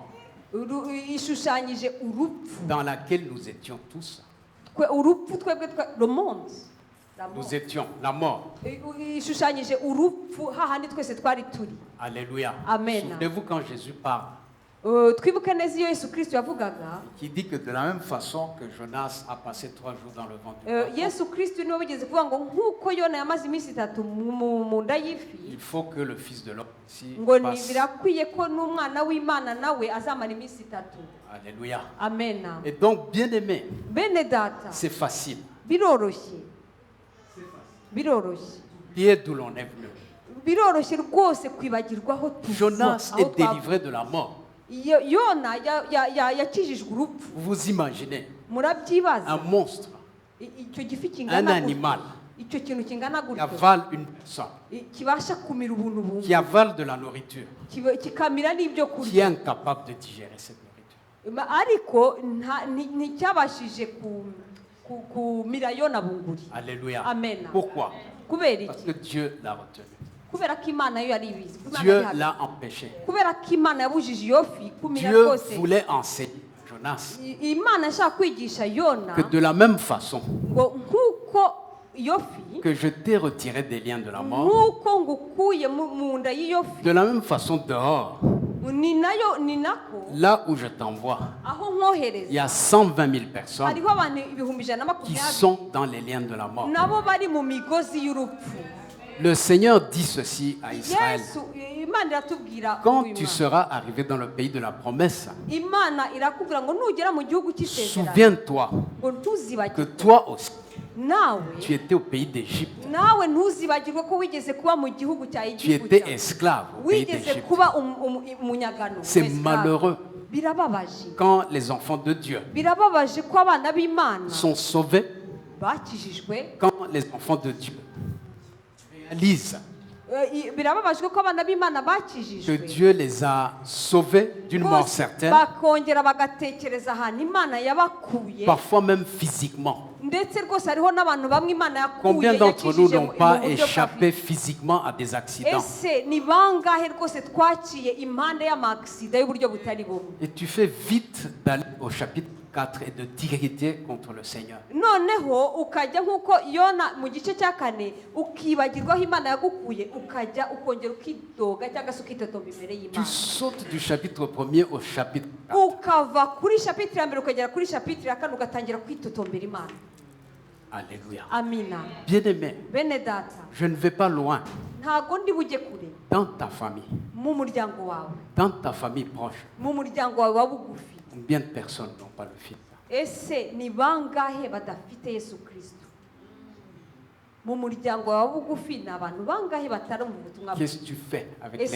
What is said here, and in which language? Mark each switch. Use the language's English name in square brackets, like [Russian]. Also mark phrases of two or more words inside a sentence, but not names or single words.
[Kinyarwanda] ishushanyije urupfu. [French] dans laquelle nous étions tous. [Kinyarwanda] urupfu twebwe [French] le monde, la mort. Nous étions la mort. [Kinyarwanda] ishushanyije urupfu hahandi twese twari turi. [French] Alléluia. [Kinyarwanda] Amen. [French] Souvenez-vous quand Jésus parle, [Kinyarwanda] twibuke neza iyo Yesu Kristo yavugaga, [French] qui dit que de la même façon que Jonas a passé 3 jours dans le ventre du poisson, [Kinyarwanda] Yesu Kristo niwe wigeze kuvuga ngo nk'uko Yona yamaze iminsi 3 mu nda y'ifi, [French] il faut que le Fils de l'homme ici [Kinyarwanda] ngo [French] passe. [Kinyarwanda] birakwiye ko n'umwana w'Imana nawe azamara iminsi 3. [French] Alléluia. [Kinyarwanda] Amen. [French] Et donc, bien aimé, [Kinyarwanda] bene data, [French] c'est facile. [Kinyarwanda] biroroshye [French] Oubliez d'où l'on est venu. [Kinyarwanda] biroroshye rwose kwibagirwa aho tuva, [French] Jonas [Kinyarwanda] aho [French] est délivré de la mort. [Kinyarwanda] Yona yakijijwe urupfu. [French] Vous imaginez un [Kinyarwanda] murabyibaza, [French] monstre, [Kinyarwanda] icyo gifi [French] un [Kinyarwanda] kingana [French] animal [Kinyarwanda] icyo kintu kingana [French] qui [Kinyarwanda] gutyo [French] avale une personne, [Kinyarwanda] kibasha kumira ubuntu [French] qui [Kinyarwanda] bumwe, [French] avale de la nourriture, [Kinyarwanda] kikamira n'ibyo [French] qui est [Kinyarwanda] kurya, [French] incapable de digérer cette nourriture. [Kinyarwanda] ariko nticyabashije kumira Yona bunguri. [French] Alléluia. [Kinyarwanda] Amen. [French] Pourquoi? [Kinyarwanda] kubera [French] Parce [Kinyarwanda] iki? [French] que Dieu l'a retenu. [Kinyarwanda] kubera ko Imana yo yari ibizi, ko Imana [French] Dieu [Kinyarwanda] yari hafi. [French] l'a empêché. [Kinyarwanda] kubera ko Imana yabujije iyo fi kumira [French] Dieu [Kinyarwanda] rwose. [French] voulait enseigner à Jonas [Kinyarwanda] Imana yashaka kwigisha Yona [French] que de la même façon [Kinyarwanda] ngo nk'uko iyo fi, [French] que je t'ai retiré des liens de la mort, [Kinyarwanda] nk'uko ngukuye mu nda y'iyo fi, [French] de la même façon dehors, [Kinyarwanda] ni nako [French] là où je t'envoie, [Kinyarwanda] aho [French] il y [Kinyarwanda] nkohereza [French] a 120 000 personnes [Kinyarwanda] hariho abantu 120,000 [French] qui sont dans les liens de la mort. [Kinyarwanda] nabo bari mu migozi y'urupfu. [French] Le Seigneur dit ceci à Israël. [Kinyarwanda] Yesu, Imana iratubwira [French] Quand [Kinyarwanda] uyu [French] tu [Kinyarwanda] Imana. [French] seras arrivé dans le pays de la promesse, [Kinyarwanda] Imana irakubwira ngo nugera mu gihugu cy'isezerano [French] souviens-toi [Kinyarwanda] ngo ntuzibagirwe [French] que toi aussi, [Kinyarwanda] nawe [French] tu étais au pays d'Égypte. [Kinyarwanda] nawe ntuzibagirwe ko wigeze kuba mu gihugu cya [French] Tu [Kinyarwanda] Egiputa, [French] étais esclave au pays [Kinyarwanda] wigeze [French] d'Égypte. [Kinyarwanda] kuba umunyagano, [French] C'est [Kinyarwanda] esclave. [French] malheureux [Kinyarwanda] Birababaje, [French] quand les enfants de Dieu [Kinyarwanda] birababaje ko abana b'Imana [French] sont sauvés, [Kinyarwanda] bakijijwe. [French] quand les enfants de Dieu réalisent [Kinyarwanda] Birababajwe ko abana b'Imana [French] que [Kinyarwanda] bakijijwe, [French] Dieu les a sauvés d'une mort [Kinyarwanda] bose [French] certaine, [Kinyarwanda] bakongera bagatekereza ahantu Imana yabakuye. [French] parfois même physiquement. [Kinyarwanda] ndetse rwose hariho n'abantu bamwe Imana yakuye [French] Combien d'entre nous [Kinyarwanda] yakijije [French] n'ont [Kinyarwanda] mu [French] pas [Kinyarwanda] buryo bwa [French] échappé physiquement à des accidents? [Kinyarwanda] ese ni bangahe rwose twaciye impande y'amagisida y'uburyo butari bumwe? [French] Et tu fais vite d'aller au chapitre 4 et de t'irriter contre le Seigneur. [Kinyarwanda] noneho ukajya nk'uko Yona mu gice cya 4 ukibagirwa aho Imana yagukuye, ukajya ukongera ukidoga cyangwa se ukitotomba imbere [French] Tu [Kinyarwanda] y'Imana, [French] sautes du chapitre 1er au chapitre 4. [Kinyarwanda] ukava kuri shapitire ya mbere ukagera kuri shapitire ya 4 ugatangira kwitotombera Imana. [French] Alléluia. [Kinyarwanda] Amina. [French] Bien-aimé, [Kinyarwanda] Bene data, [French] je ne vais pas loin. [Kinyarwanda] ntago ndi bujye kure. [French] Dans ta famille, [Kinyarwanda] mu muryango wawe, [French] dans ta famille proche, [Kinyarwanda] mu muryango wawe wa bugufi, [French] combien de personnes n'ont pas le Fils? [Kinyarwanda] ese ni bangahe badafite Yesu Kristo? mu muryango wawe wa bugufi ni abantu bangahe batari mu butumwa bwiza? [French] Qu'est-ce que tu fais avec les